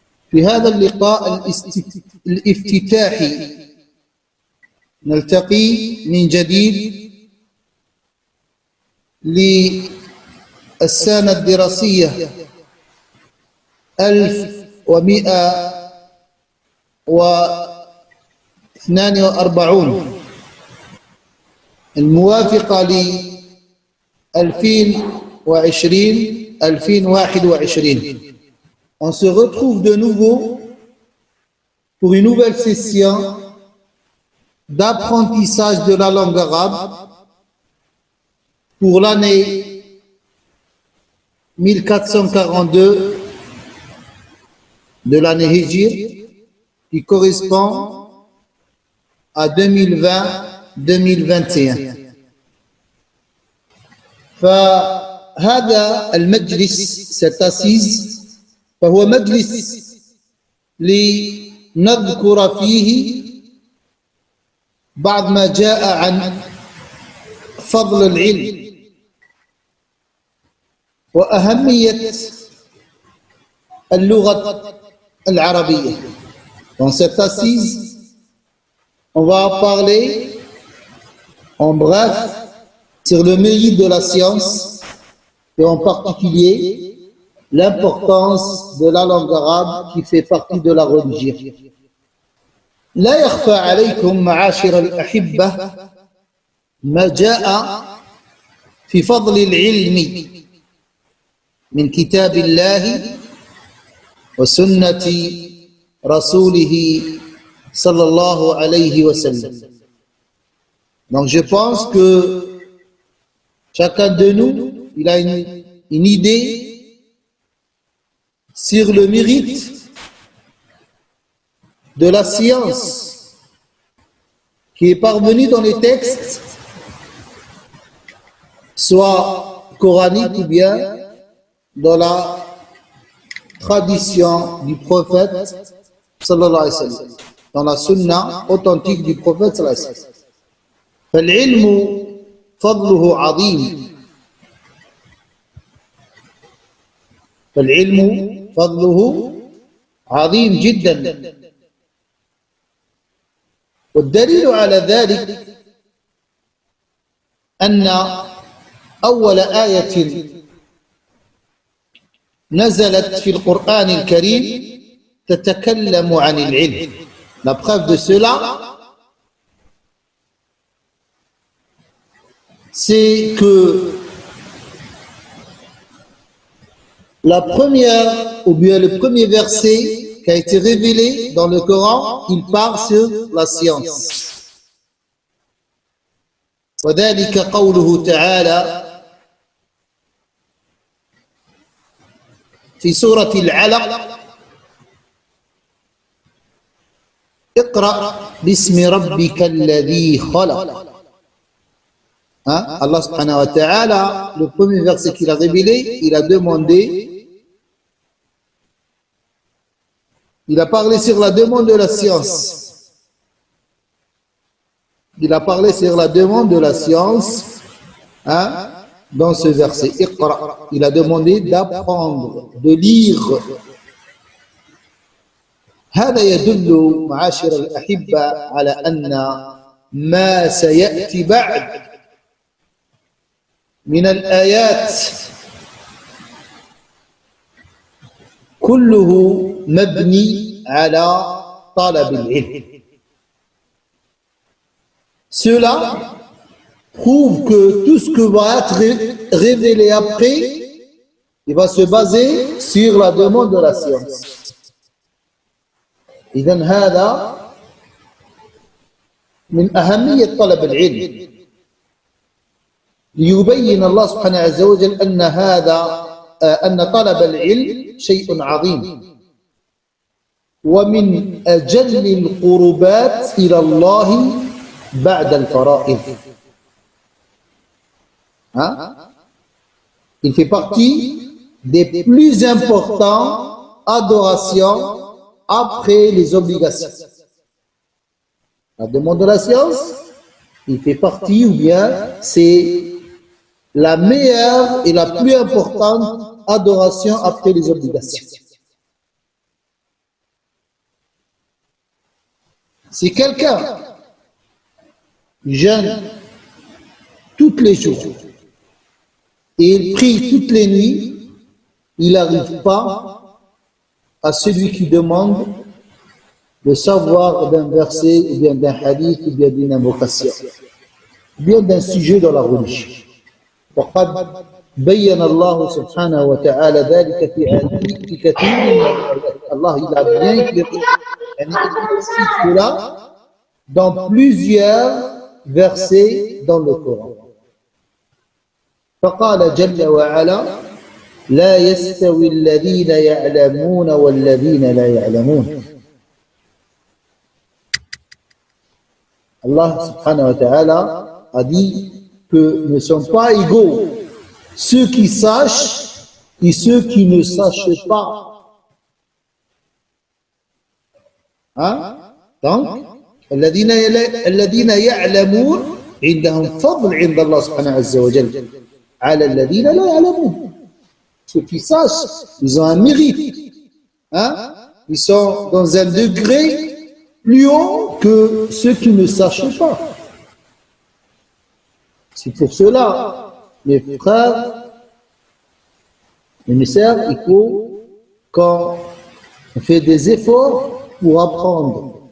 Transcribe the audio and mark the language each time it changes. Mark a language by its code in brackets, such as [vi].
[ar] في هذا اللقاء الافتتاحي نلتقي من جديد للسنة الدراسية 1142 الموافقة ل 2020-2021. [fr] On se retrouve de nouveau pour une nouvelle session d'apprentissage de la langue arabe pour l'année 1442 de l'année Hijr, qui correspond à 2020-2021. [ar] فهذا المجلس [fr] cette assise [ar] فهو مجلس لنذكر فيه بعض ما جاء عن فضل العلم وأهمية اللغة العربية. [fr] Dans cette assise, on va parler en bref sur le mérite de la science et en particulier l'importance de la langue arabe qui fait partie de la religion. [ar] لا يخفى عليكم معاشر الأحبة ما جاء في فضل العلم من كتاب الله وسنة رسوله صلى الله عليه وسلم. [fr] Donc je pense que chacun de nous, il a une idée sur le mérite de la science qui est parvenue dans les textes, soit coraniques ou bien dans la tradition du prophète sallallahu alayhi wa sallam, dans la sunna authentique du prophète sallallahu alayhi wa sallam. [ar] فالعلم فضله عظيم. فالعلم فضله عظيم جدا. والدليل على ذلك أن أول آية نزلت في القرآن الكريم تتكلم عن العلم. [fr] La preuve de cela, c'est que la première, ou bien le premier verset qui a été révélé dans le Coran, il parle sur la science. [ar] وذلك قوله تعالى في سورة العلق: اقرأ باسم ربك الذي خلق. [fr] Allah subhanahu wa ta'ala, le premier verset qu'il a révélé, il a demandé, il a parlé sur la demande de la science. Il a parlé sur la demande de la science, hein, dans ce verset. Iqra. Il a demandé d'apprendre, de lire. [ar] هذا يدل معاشر الأحبة على أن ما سيأتي بعد من الآيات كله مبني على طلب العلم. [fr] Cela prouve que tout ce que va être révélé après, il va se baser sur la demande de la science. [ar] إذن هذا من أهمية طلب العلم ليبين الله سبحانه عز وجل أن طلب العلم شيء عظيم ومن أجل القربات إلى الله بعد الفرائض. [fr] Il fait partie des plus importantes adorations après les obligations. La demande de la science, il fait partie, ou bien c'est la meilleure et la plus importante adoration après les obligations. Si quelqu'un jeûne tous les jours et il prie toutes les nuits, il n'arrive pas à celui qui demande le savoir d'un verset, ou bien d'un hadith, ou bien d'une invocation, ou bien d'un sujet dans la religion. [ar] وقد بين الله سبحانه وتعالى ذلك في كثير من الآيات. [fr] Allah il a bien éclairé, il explique cela dans plusieurs versets dans le Coran. [ar] فقال جل وعلا لا يستوي الذين يعلمون والذين لا يعلمون. [fr] Allah subhanahu wa ta'ala a dit que ne sont pas égaux ceux qui sachent et ceux qui ne sachent pas. Hein? [ar] Donc, الذين يعلمون عندهم فضل عند الله سبحانه عز وجل على الذين لا يعلمون. [fr] Ceux qui sachent, ils ont un mérite. Hein? Ils sont dans un degré plus haut que ceux qui ne sachent pas. C'est pour cela, mes frères, mes sœurs, il faut qu'on fait des efforts pour apprendre.